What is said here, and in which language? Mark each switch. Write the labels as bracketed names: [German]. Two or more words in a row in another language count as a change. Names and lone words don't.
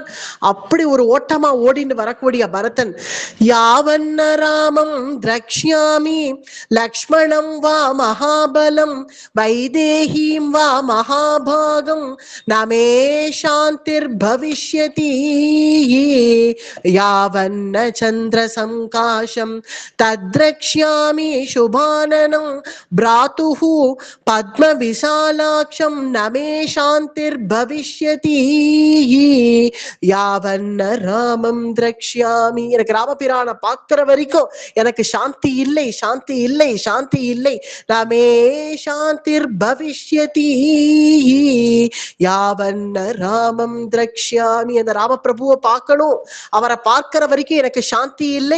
[Tamil] அப்படி ஒரு ஓட்டமா ஓடின்னு வரக்கூடிய பரதன், [Sanskrit] यावन्न रामं द्रक्ष्यामि लक्ष्मणं वा महाबलम् वैदेहीं वा महाभागां नमे शान्तिर् भविष्यति யாவன் चंद्र संकाशम तद्रक्ष्यामि शुभाननं भ्रातुः पद्म विशालाक्षम नमे शांतिर्भविष्यति यावन्न रामं द्रक्ष्यामि. [Tamil] எனக்கு ராமபிரான பார்க்கிற வரைக்கும் எனக்கு சாந்தி இல்லை, சாந்தி இல்லை, சாந்தி இல்லை. [Sanskrit] नमे शान्तिर्भविष्यति यावन्न रामं द्रक्ष्यामि. [Tamil] அந்த ராமபிரபுவை பார்க்கணும், அவரை பார்க்கிற வரைக்கும் எனக்கு சாந்தி இல்லை.